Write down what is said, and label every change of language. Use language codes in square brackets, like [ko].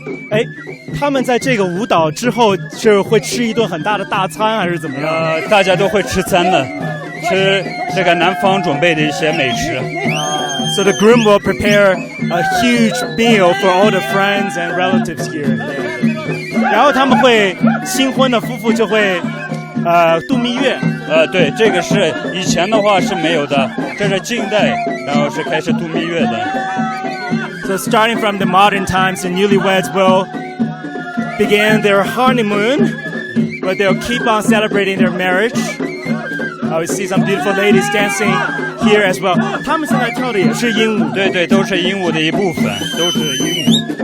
[zh] Hey, 他们在这个舞蹈之后是会吃一顿很大的大餐，还是怎么样？大家都会吃餐的，吃这个南方准备的一些美食。 [en] So the groom will prepare a huge meal for all the friends and relatives here. [zh] 然后他们会新婚的夫妇就会度蜜月。对，这个是以前的话是没有的，这是近代，然后是开始度蜜月的。 [en] So starting from the modern times, the newlyweds will begin their honeymoon, but they'll keep on celebrating their marriage. We see some beautiful ladies dancing here as well. [zh] 他们现在跳的也是鹦鹉，对，都是鹦鹉的一部分，都是鹦鹉。